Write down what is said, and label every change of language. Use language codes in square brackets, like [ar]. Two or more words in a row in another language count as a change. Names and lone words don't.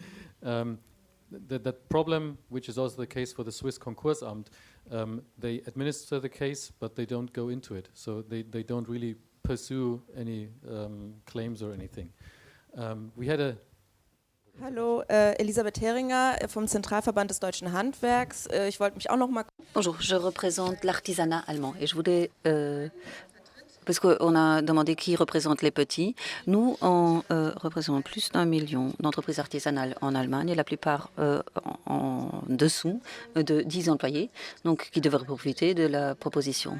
[en] That problem, which is also the case for the Swiss Konkursamt, they administer the case, but they don't go into it. So they don't really pursue any claims or anything. We had a [de] Hallo, Elisabeth Heringer vom Zentralverband des Deutschen Handwerks. Ich wollte mich auch noch mal... [fr] Bonjour, je représente l'artisanat allemand et je voulais parce qu'on a demandé qui représente les petits. Nous, on représente plus d'1 million d'entreprises artisanales en Allemagne, et la plupart en dessous de 10 employés, donc qui devraient profiter de la proposition.